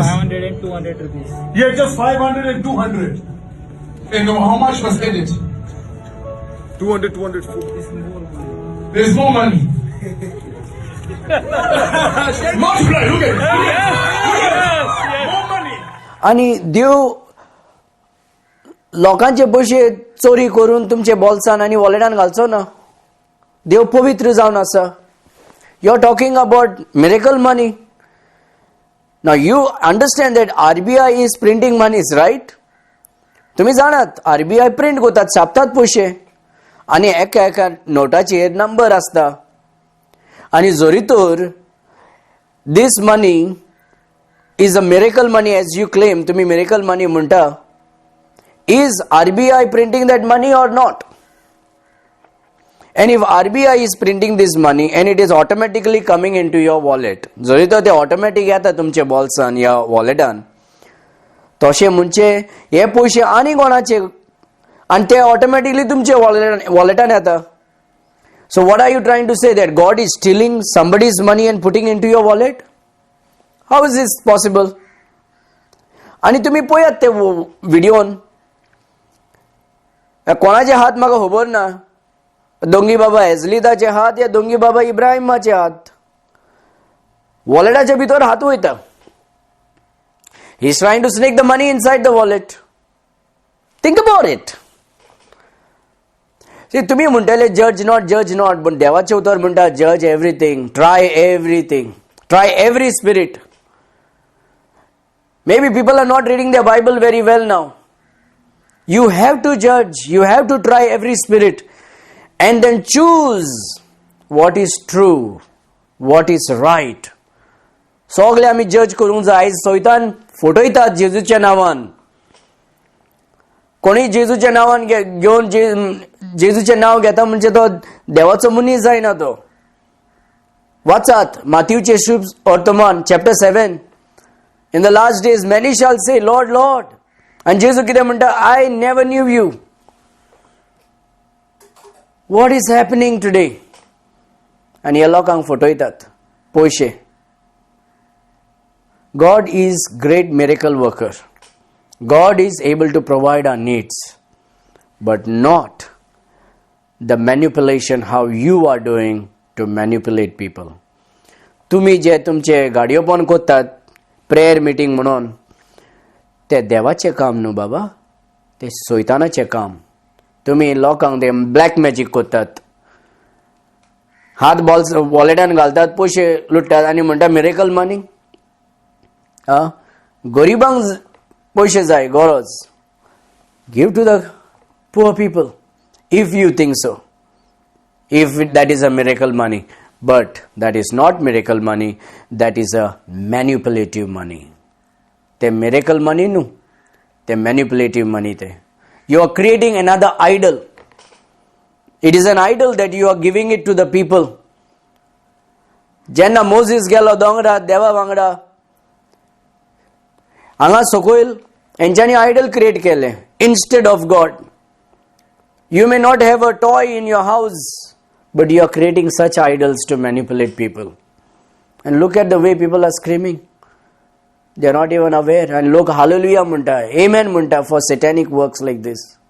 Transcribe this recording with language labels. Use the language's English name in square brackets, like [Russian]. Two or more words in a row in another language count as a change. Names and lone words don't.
[English] 500 and 200 rupees. Yeah, just 500 and 200. And how much was added? 200, 204. It's more money. There's more money. Multiply. Look at it. More money. [Konkani] आणि देव लोकांचे पयशे चोरी करून तुमचे बोल्सान आणि वॉलेटान घालचो ना. देव पवित्र जावन आसा. [English] you are talking about miracle money. now you understand that RBI is printing moneys, right? [Konkani] तुम्ही जाणात RBI प्रिंट करतात, छापतात पयशे आणि एका एका नोटाचेर नंबर आसता. आणि जोरी तर [English] this money is a miracle money as you claim, [Konkani] तुम्ही miracle money म्हणता, [English] is RBI printing that money or not? And if RBI is printing this money and it is automatically coming into your wallet, [Konkani] जरी तो ते ऑटोमॅटिक येता तुमचे बॉल्सान या वॉलेटान, तशें म्हणजे हे पयशे आनी कोणाचे आणि ते ऑटोमॅटिकली तुमचे वॉलेटान येता. [English] So what are you trying to say, that God is stealing somebody's money and putting into your wallet? How is this possible? [Konkani] आणि तुम्ही पळयात ते व्हिडिओन, कोणाचे हात म्हाका खबर ना, दोंगी बाबा हेजलिदाचे हात या दोंगी बाबा इब्राहिमाचे हात, वॉलेटाच्या भितर हात वयता. [English] He is trying to sneak the money inside the wallet. Think about it. See, [Konkani] तुम्ही म्हणटले [English] judge not, [Konkani] पण देवाचे उतर म्हणटा [English] judge everything, try every spirit. Maybe people are not reading their Bible very well now. You have to judge, you have to try every spirit and then choose what is true, what is right. [Konkani] सगळे आम्ही जज करूंक जाय. आयज सोयतान फटयतात जेजूच्या नांवान. कोणी जेजूच्या नांवान घेवन जेजूचे नांव घेता म्हणजे तो देवाचो मनीस जायना. तो वाचात माथ्यूचे शुभ वर्तमान चॅप्टर 7. [English] In the last days many shall say, Lord, Lord. [Konkani] And Jesus कितें म्हणटा, [English] I never knew you. What is happening today? [Konkani] And ह्या लोकांक फटयतात पयशे. [English] God is great miracle worker. God is able to provide our needs, but not the manipulation how you are doing to manipulate people. [Konkani] तुम्ही जे तुमचे गाडयोपण करतात [English] prayer meeting [Konkani] म्हणून, ते देवाचे काम न्हू बाबा, ते सोयतानाचे काम. तुम्ही लोकांक ते [English] black magic [Konkani] करतात, हात वॉलेटान घालतात, पयशे लुटतात आणि म्हणटा [English] miracle money. [Konkani] गरिबांक पयशे जाय, गरज. [English] give to the poor people if you think so, if that is a miracle money. But that is not miracle money, that is a manipulative money. [Konkani] Te [English] miracle money [Konkani] nu, te [English] manipulative money [Konkani] te. [English] You are creating another idol. It is an idol that you are giving it to the people. [Konkani] Jenna Moses gelo dongra deva wangda, हांगा सकयल हेंच्यांनी [English] idol create [Konkani] केले [English] instead of God. You may not have a toy in your house, but you are creating such idols to manipulate people. And look at the way people are screaming. They are not even aware. And look, [Konkani] hallelujah munta, amen munta [English] for satanic works like this.